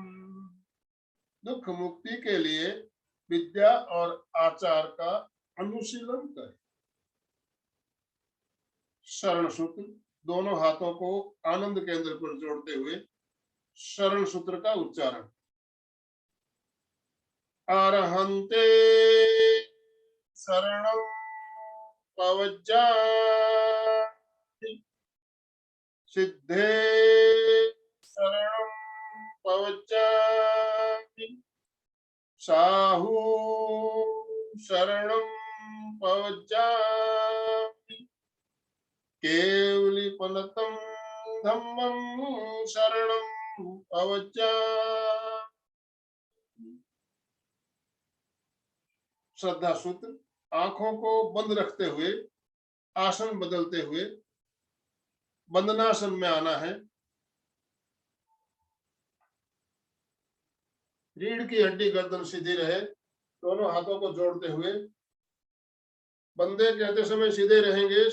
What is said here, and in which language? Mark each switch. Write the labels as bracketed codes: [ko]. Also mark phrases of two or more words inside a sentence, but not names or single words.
[hi] दुख मुक्ति के लिए विद्या और आचार का अनुशीलन करें। शरण सूत्र दोनों हाथों को आनंद केंद्र पर जोड़ते हुए शरण सूत्र का उच्चारण। [pra] अरहंते शरणं पवज्जामि, सिद्धे शरणं पवज्जामि, साहू शरणं पवज्जामि, केवलीपलतं धम्मं शरणं पवज्जामि। [hi] श्रद्धा सूत्र। आंखों को बंद रखते हुए आसन बदलते हुए वंदनासन में आना है। रीढ़ की हड्डी गर्दन सीधी रहे, दोनों हाथों को जोड़ते हुए वंदे कहते समय सीधे रहेंगे।